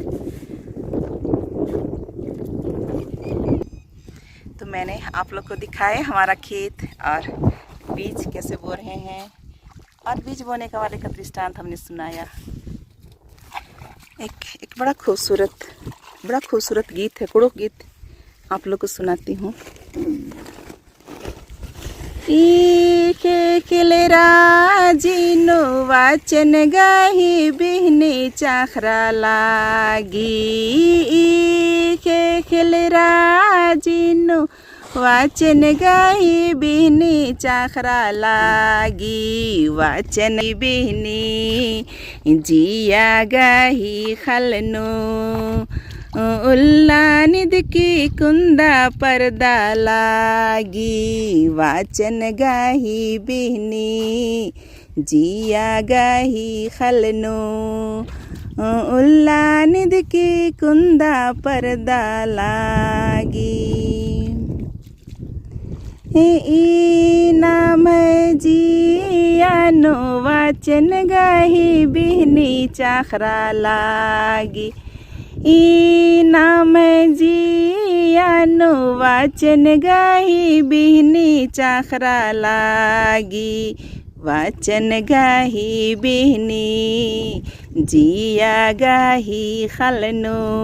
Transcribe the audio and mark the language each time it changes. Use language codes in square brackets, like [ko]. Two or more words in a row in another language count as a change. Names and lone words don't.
[hi] तो मैंने आप लोग को दिखाया हमारा खेत और बीज कैसे बो रहे हैं, और बीज बोने का वाले का दृष्टांत हमने सुनाया। एक बड़ा खूबसूरत गीत है, कुड़ुक गीत, आप लोग को सुनाती हूँ। [kru] जिनो वाचन गाही बिहने चाखरा लागी, खेलरा जिनो वाचन गाही बिहने चाखरा लागी, वाचन बिहनी जिया गाही खलनो, उल्ला निद की कुंदा पर्दा लागी, वाचन गाही बिहनी जिया गाही खलनो, उल्ला निद की कुंदा पर्दा लागी। नाम जियानो वाचन गाही बिहनी चाखरा लागी, नाम जियानो वाचन गाही बिहनी चाखरा लागी, वाचन गाही बिहनी जिया गाही खलनो,